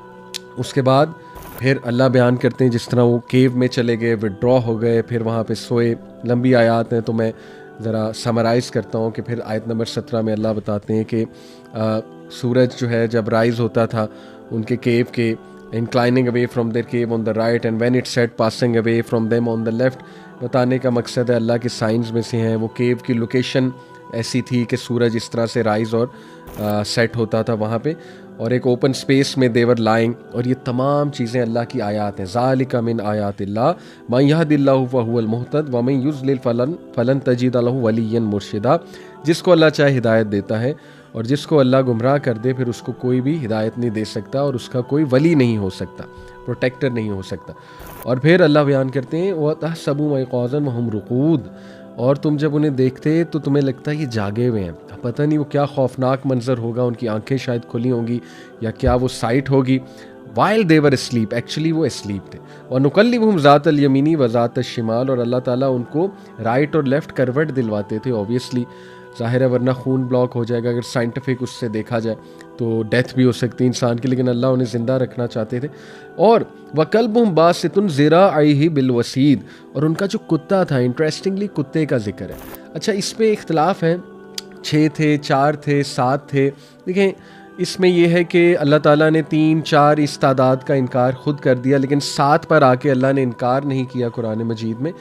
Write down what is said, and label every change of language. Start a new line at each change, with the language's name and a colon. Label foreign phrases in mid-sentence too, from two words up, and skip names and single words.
Hindi: उसके बाद फिर अल्लाह बयान करते हैं जिस तरह वो केव में चले गए, विड्रॉ हो गए, फिर वहाँ पे सोए। लंबी आयत हैं तो मैं ज़रा समराइज़ करता हूँ कि फिर आयत नंबर 17 में अल्लाह बताते हैं कि सूरज जो है जब राइज़ होता था उनके केव के,
English: inclining away from their cave on the right and when it set passing away from them on the left।
Hindi: बताने का मकसद है अल्लाह के साइंस में से हैं, वो केव की लोकेशन ऐसी थी कि सूरज इस तरह से राइज और सेट होता था वहाँ पे, और एक
English: open space
Hindi: में
English: they're lying.
Hindi: और ये तमाम चीज़ें अल्लाह की आयात हैं।
Arabic: ذلك من آيات الله من يهد الله فهو المهتد و من يضلل فلن تجد له وليا مرشدا.
Hindi: जिसको अल्लाह चाहे हिदायत देता है और जिसको अल्लाह गुमराह कर दे फिर उसको कोई भी हिदायत नहीं दे सकता और उसका कोई वली नहीं हो सकता, प्रोटेक्टर नहीं हो सकता। और फिर अल्लाह बयान करते हैं
Arabic: و تحسبهم أيقاظا و هم رقود,
Hindi: और तुम जब उन्हें देखते तो तुम्हें लगता है ये जागे हुए हैं। पता नहीं वो क्या खौफनाक मंजर होगा, उनकी आंखें शायद खुली होंगी या क्या वो साइट होगी।
English: while they're sleep, actually
Hindi: वो स्लीप थे।
Arabic: और نقلبهم ذات اليمين و ذات الشمال,
Hindi: और अल्लाह ताला उनको राइट और लेफ़्ट करवट दिलवाते थे। ऑब्वियसली ज़ाहिर है, वरना खून ब्लॉक हो जाएगा। अगर साइंटिफिक उससे देखा जाए तो डेथ भी हो सकती है इंसान की, लेकिन अल्लाह उन्हें ज़िंदा रखना चाहते थे।
Arabic: और وكلبهم باسط ذراعيه بالوصيد,
Hindi: और उनका जो कुत्ता था, इंटरेस्टिंगली कुत्ते का जिक्र है। अच्छा, इस पर इख्तलाफ है, 6 थे, 4 थे, 7 थे। देखें इसमें यह है कि अल्लाह ताला ने 3-4 इस तादाद का इनकार ख़ुद कर दिया, लेकिन 7 पर आके अल्लाह ने इनकार नहीं किया कुरान मजीद में।